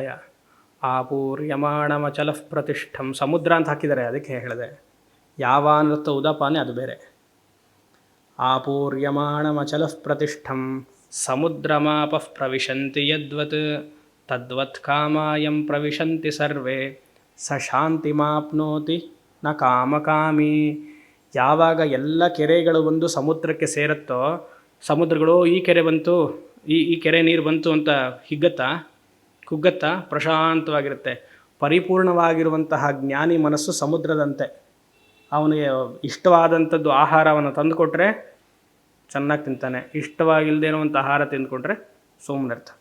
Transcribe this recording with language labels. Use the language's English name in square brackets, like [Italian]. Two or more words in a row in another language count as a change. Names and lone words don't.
[Sanskrit] ಆಪೂರ್ಯಮಾಣಮಚಲ ಪ್ರತಿಷ್ಠಂ. [Kannada] ಸಮುದ್ರ ಅಂತ ಹಾಕಿದ್ದಾರೆ, ಅದಕ್ಕೆ ಹೇಳಿದೆ. [Sanskrit] ಯಾವಾನೃತ್ತ ಉದಪಾನೆ [Kannada] ಅದು ಬೇರೆ. [Sanskrit] ಆಪೂರ್ಯಮಾಣಮಚಲ ಪ್ರತಿಷ್ಠಂ ಸಮುದ್ರಮಾಪ ಪ್ರವಿಶಂತಿ ಯದ್ವತ್ ತದ್ವತ್ ಕಾಮಾಯಂ ಪ್ರವಿಶಂತಿ ಸರ್ವೇ ಸ ಶಾಂತಿ ಮಾಪ್ನೋತಿ ನ ಕಾಮಕಾಮಿ. [Kannada] ಯಾವಾಗ ಎಲ್ಲ ಕೆರೆಗಳು ಬಂದು ಸಮುದ್ರಕ್ಕೆ ಸೇರುತ್ತೋ, ಸಮುದ್ರಗಳು ಈ ಕೆರೆ ಬಂತು, ಈ ಕೆರೆ ನೀರು ಬಂತು ಅಂತ ಕುಗ್ಗತ್ತಾ ಪ್ರಶಾಂತವಾಗಿರುತ್ತೆ. ಪರಿಪೂರ್ಣವಾಗಿರುವಂತಹ ಜ್ಞಾನಿ ಮನಸ್ಸು ಸಮುದ್ರದಂತೆ. ಅವನಿಗೆ ಇಷ್ಟವಾದಂಥದ್ದು ಆಹಾರವನ್ನು ತಂದುಕೊಟ್ರೆ ಚೆನ್ನಾಗಿ ತಿಂತಾನೆ, ಇಷ್ಟವಾಗಿಲ್ಲದೆ ಇರುವಂಥ ಆಹಾರ ತಿಂದುಕೊಂಡ್ರೆ ಸುಮ್ಮನಿರ್ತಾನೆ.